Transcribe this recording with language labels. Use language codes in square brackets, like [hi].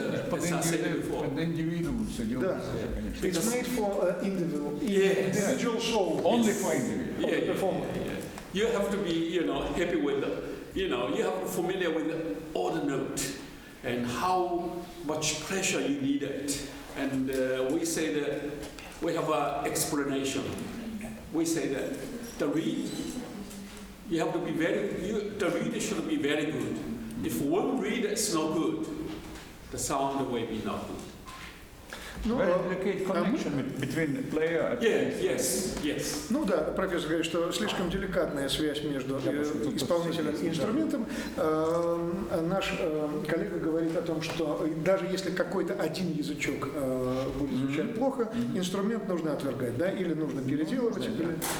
[ru] Под индивидуум все делается, конечно. [en] It's made for individual soul. Only for individual. You have to be, happy with, you have to be familiar with all the note and how much pressure you need it. And we say that we have an explanation. We say that the reed, you have to be the reed should be very good. If one reed is not good, the sound will be not good. Very delicate connection between player and Yes. [ru] Ну да, профессор говорит, что слишком деликатная связь между исполнителем и инструментом. Наш коллега говорит о том, что даже если какой-то один язычок будет звучать плохо, инструмент нужно отвергать, да, или нужно переделывать, или...